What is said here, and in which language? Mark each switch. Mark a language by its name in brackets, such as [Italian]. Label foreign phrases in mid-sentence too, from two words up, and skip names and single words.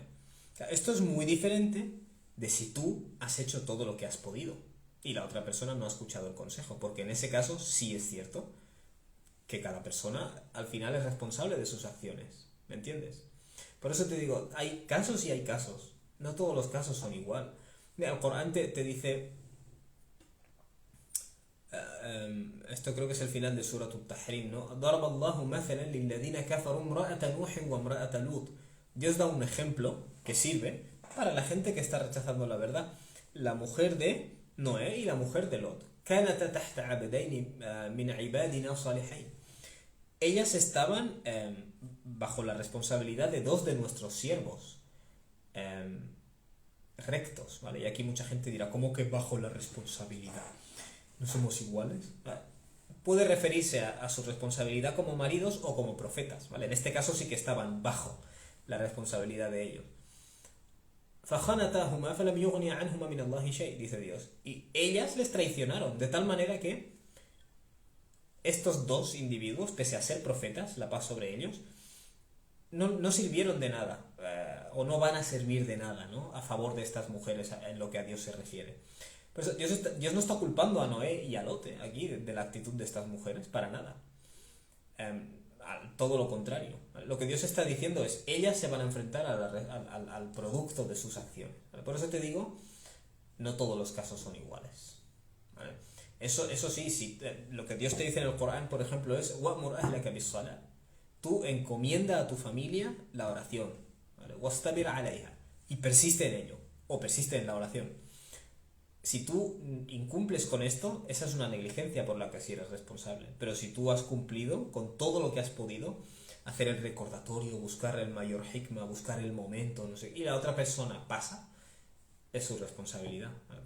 [Spanish] O sea, esto es muy diferente de si tú has hecho todo lo que has podido y la otra persona no ha escuchado el consejo, porque en ese caso sí es cierto que cada persona al final es responsable de sus acciones. ¿Me entiendes? Por eso te digo, hay casos y hay casos. No todos los casos son igual. Mira, el Corán te dice, esto creo que es el final de Surat Al-Tahrim, ¿no? [Arabic] ضرب الله مثلا للذين كفروا امرأة نوح وامرأة لوط. [Spanish] Dios da un ejemplo que sirve para la gente que está rechazando la verdad. La mujer de Noé y la mujer de Lot. [Arabic] كانتا تحت عبدين من عبادنا صالحين. [Spanish] Ellas estaban bajo la responsabilidad de dos de nuestros siervos rectos, ¿vale? Y aquí mucha gente dirá, ¿cómo que bajo la responsabilidad? ¿No somos iguales? Puede referirse a su responsabilidad como maridos o como profetas, ¿vale? En este caso sí que estaban bajo la responsabilidad de ellos. [Arabic] فَخَانَتَاهُمَا فَلَمْ يُغْنِيَ عَنْهُمَا مِنَ اللَّهِ شَيْءٍ, [Spanish] dice Dios. Y ellas les traicionaron, de tal manera que estos dos individuos, pese a ser profetas, la paz sobre ellos, no sirvieron de nada, o no van a servir de nada, ¿no? A favor de estas mujeres en lo que a Dios se refiere. Por eso, Dios no está culpando a Noé y a Lot aquí de la actitud de estas mujeres, para nada. Todo lo contrario. Lo que Dios está diciendo es, ellas se van a enfrentar al producto de sus acciones. Por eso te digo, no todos los casos son iguales. ¿Vale? Eso sí, lo que Dios te dice en el Corán, por ejemplo, es [Arabic] وَأْمُرْ أَهْلَكَ بِالصَّلَاةِ. [Spanish] Tú encomienda a tu familia la oración, ¿vale? [Arabic] وَاسْتَبِرْ عَلَيْهَا. [Spanish] Y persiste en ello, o persiste en la oración. Si tú incumples con esto, esa es una negligencia por la que sí eres responsable. Pero si tú has cumplido con todo lo que has podido, hacer el recordatorio, buscar el mayor hikmah, buscar el momento, no sé, y la otra persona pasa, es su responsabilidad, ¿vale?